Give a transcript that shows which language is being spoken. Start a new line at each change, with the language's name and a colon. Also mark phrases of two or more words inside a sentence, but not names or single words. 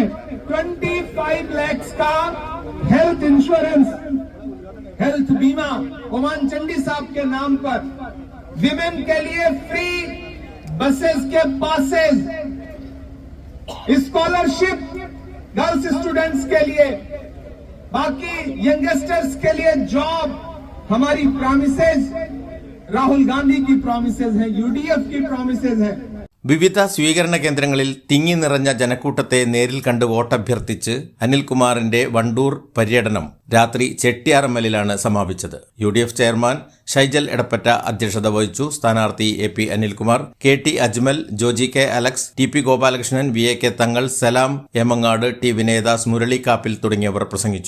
Hindi: 25 लाख का
English: health insurance,
Hindi: हेल्थ बीमा ओमान चंडी साहब के नाम पर, विमेन के लिए
English: free buses
Hindi: के पासेस,
English: scholarship girls students
Hindi: के लिए, बाकी यंगस्टर्स के लिए जॉब. हमारी प्रॉमिसेस राहुल गांधी की प्रॉमिसेस हैं, UDF की प्रॉमिसेस हैं.
Malayalam: വിവിധ സ്വീകരണ കേന്ദ്രങ്ങളിൽ തിങ്ങി നിറഞ്ഞ ജനക്കൂട്ടത്തെ നേരിൽ കണ്ട് വോട്ടഭ്യർത്ഥിച്ച് അനിൽകുമാറിന്റെ വണ്ടൂർ പര്യടനം രാത്രി ചെട്ടിയാറമ്മലിലാണ് സമാപിച്ചത്. UDF ചെയർമാൻ ഷൈജൽ എടപ്പറ്റ അധ്യക്ഷത വഹിച്ചു. സ്ഥാനാർത്ഥി AP അനിൽകുമാർ, KT അജ്മൽ, ജോജി K അലക്സ്, TP ഗോപാലകൃഷ്ണൻ, VAK തങ്ങൾ, സലാം എമങ്ങാട്, T വിനയദാസ്, മുരളി കാപ്പിൽ തുടങ്ങിയവർ പ്രസംഗിച്ചു.